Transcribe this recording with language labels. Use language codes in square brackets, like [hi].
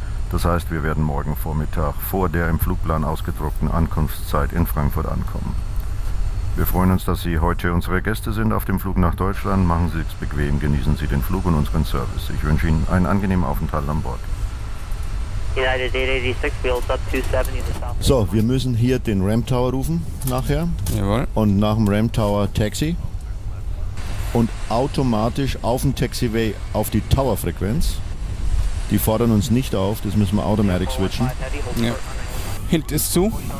[de] Das heißt, wir werden morgen Vormittag vor der im Flugplan ausgedruckten Ankunftszeit in Frankfurt ankommen. Wir freuen uns, dass Sie heute unsere Gäste sind auf dem Flug nach Deutschland. Machen Sie es bequem, genießen Sie den Flug und unseren Service. Ich wünsche Ihnen einen angenehmen Aufenthalt an Bord. [en] United 886, wheels up 270 to south. [de] So, wir müssen hier den Ramp Tower rufen nachher. Jawohl. Und nach dem Ramp Tower Taxi. Und automatisch auf dem Taxiway auf die Tower-Frequenz. Die fordern uns nicht auf, das müssen wir automatisch switchen. Ja. Hint ist zu.